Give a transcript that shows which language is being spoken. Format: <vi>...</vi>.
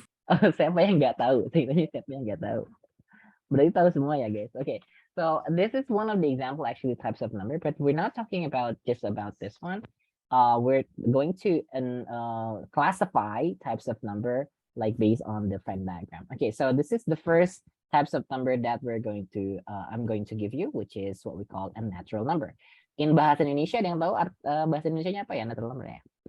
<id>Oh, siapa yang nggak tahu? Saya tanya siapa yang nggak tahu. Berarti tahu semua ya guys.</id> <en>Okay, so this is one of the example actually types of number, but we're not talking about just about this one. We're going to classify types of number like based on the Venn diagram. Okay, so this is the first types of number that we're going to I'm going to give you, which is what we call a natural number.</en> <id>In bahasa Indonesia, ada yang tahu bahasa Indonesianya apa ya natural number ya?</id>